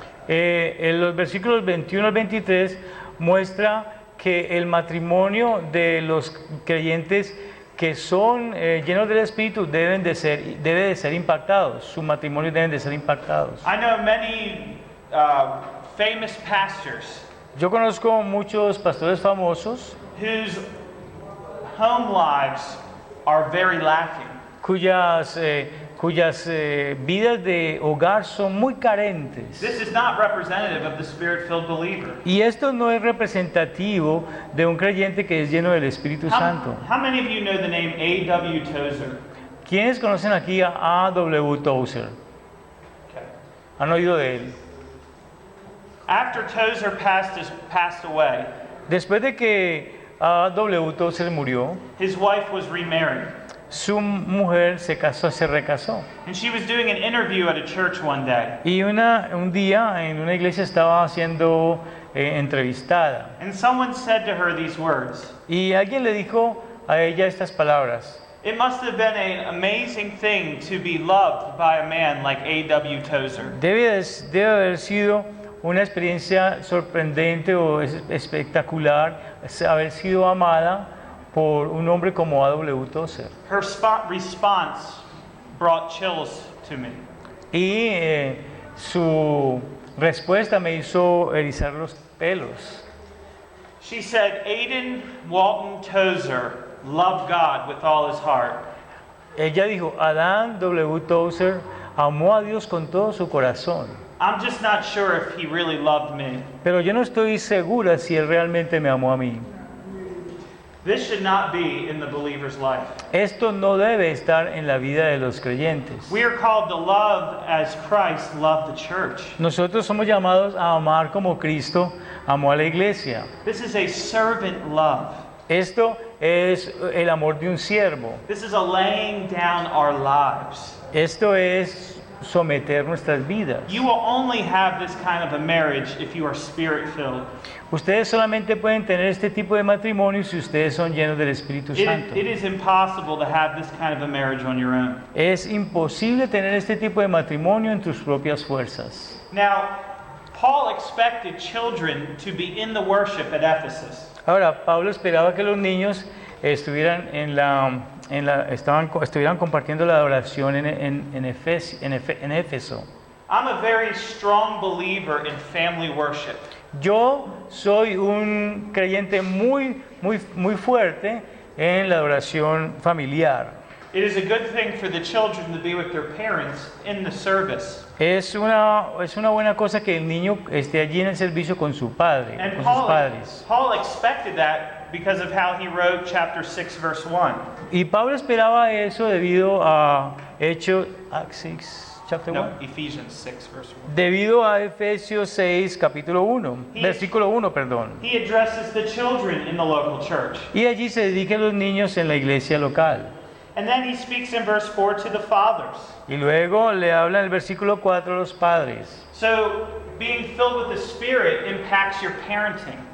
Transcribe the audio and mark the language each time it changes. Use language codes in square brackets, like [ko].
[es] en los versículos 21 al 23 muestra que el matrimonio de los creyentes que son llenos del Espíritu debe de ser impactados. Sus matrimonios deben de ser impactados. [en] I know many famous pastors [es] Yo conozco muchos pastores famosos [en] whose home lives are very lacking. [es] cuyas vidas de hogar son muy carentes. [en] This is not representative of the Spirit-filled believer. [es] Y esto no es representativo de un creyente que es lleno del Espíritu Santo. [en] How many of you know the name A.W. Tozer? [es] ¿Quiénes conocen aquí a A.W. Tozer? [en] Okay. [es] ¿Han oído de él? [en] After Tozer passed away, [es] Después de que A.W. Tozer murió, [en] his wife was remarried. [es] su mujer se recasó. [en] And she was doing an interview at a church one day. [es] Y un día en una iglesia estaba siendo entrevistada. [en] And someone said to her these words. [es] Y alguien le dijo a ella estas palabras. [en] It must have been an amazing thing to be loved by a man like A.W. Tozer. [es] Debe haber sido una experiencia sorprendente o espectacular haber sido amada por un hombre como A.W. Tozer. [en] Her response brought chills to me. [es] Y su respuesta me hizo erizar los pelos. [en] She said, Aidan Walton Tozer loved God with all his heart. [es] Ella dijo, Adán W. Tozer amó a Dios con todo su corazón. [en] I'm just not sure if he really loved me. [es] Pero yo no estoy segura si él realmente me amó a mí. [en] This should not be in the believer's life. [es] Esto no debe estar en la vida de los creyentes. [en] We are called to love as Christ loved the church. [es] Nosotros somos llamados a amar como Cristo amó a la iglesia. [en] This is a servant love. [es] Esto es el amor de un siervo. [en] This is a laying down our lives. [es] Esto es someter nuestras vidas. [en] You will only have this kind of a marriage if you are spirit-filled. [es] Ustedes solamente pueden tener este tipo de matrimonio si ustedes son llenos del Espíritu Santo. [en] It is impossible to have this kind of a marriage on your own. [es] Es imposible tener este tipo de matrimonio en tus propias fuerzas. [en] Now, Paul expected children to be in the worship at Ephesus. [es] Ahora, Pablo esperaba que los niños estuvieran estuvieran compartiendo la adoración en Éfeso. [en] I'm a very strong believer in family worship. [es] Yo soy un creyente muy fuerte en la adoración familiar. [en] It is a good thing for the children to be with their parents in the service. [es] Es una buena cosa que el niño esté allí en el servicio con su padre, [en] And [es] con sus padres. [en] Paul expected that because of how he wrote chapter 6 verse 1. [es] Y Pablo esperaba eso debido a Hechos 6 chapter 1. [en] No, Ephesians 6 verse 1. [es] Debido a Efesios 6 capítulo 1, versículo 1, perdón. [en] He addresses the children in the local church. [es] Y allí se dedica a los niños en la iglesia local. [en] And then he speaks in verse 4 to the fathers. [es] Y luego le habla en el versículo 4 a los padres. [en] So, being filled with the Spirit impacts your parenting.